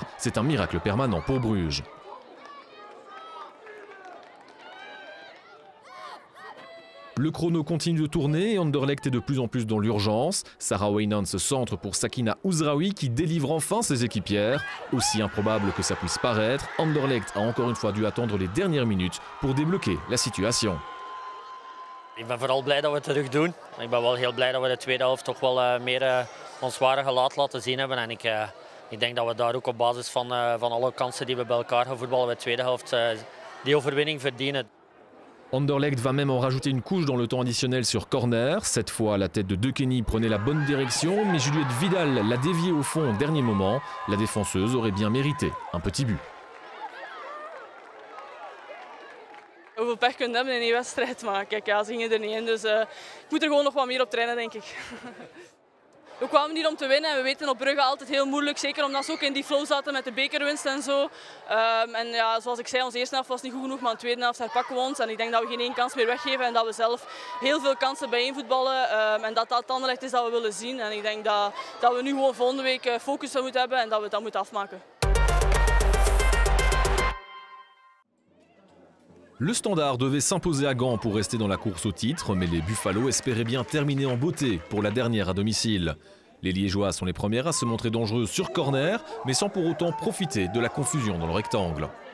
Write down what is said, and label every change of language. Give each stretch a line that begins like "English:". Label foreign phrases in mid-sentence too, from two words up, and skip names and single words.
French: C'est un miracle permanent pour Bruges. Le chrono continue de tourner et Anderlecht est de plus en plus dans l'urgence. Sarah Wijnands se centre pour Sakina Ouzraoui qui délivre enfin ses équipières. Aussi improbable que ça puisse paraître, Anderlecht a encore une fois dû attendre les dernières minutes pour débloquer la situation.
Dutch: Ik ben vooral blij dat we het terug doen. Ik ben wel heel blij dat we de tweede helft toch wel meer ons ware gelaat laten zien hebben. En ik denk dat we daar ook op basis van alle kansen die we bij elkaar gaan voetballen bij de tweede helft die overwinning verdienen.
French: Anderlecht va même en rajouter une couche dans le temps additionnel sur corner. Cette fois, la tête de De Kenny prenait la bonne direction, mais Juliette Vidal l'a déviée au fond au dernier moment. La défenseuse aurait bien mérité un petit but.
Dutch: Hoeveel pech kun je hebben in één wedstrijd, maar kijk, ja, ze gingen er niet in, dus ik moet er gewoon nog wat meer op trainen, denk ik. We kwamen hier om te winnen en we weten op Brugge altijd heel moeilijk, zeker omdat ze ook in die flow zaten met de bekerwinst en zo. En ja, zoals ik zei, onze eerste helft was niet goed genoeg, maar in de tweede helft herpakken we ons. En ik denk dat we geen één kans meer weggeven en dat we zelf heel veel kansen bijeenvoetballen. En dat dat het Anderlecht is dat we willen zien. En ik denk dat we nu gewoon volgende week focus moeten hebben en dat we dat moeten afmaken.
French: Le Standard devait s'imposer à Gand pour rester dans la course au titre, mais les Buffalo espéraient bien terminer en beauté pour la dernière à domicile. Les Liégeois sont les premières à se montrer dangereux sur corner, mais sans pour autant profiter de la confusion dans le rectangle.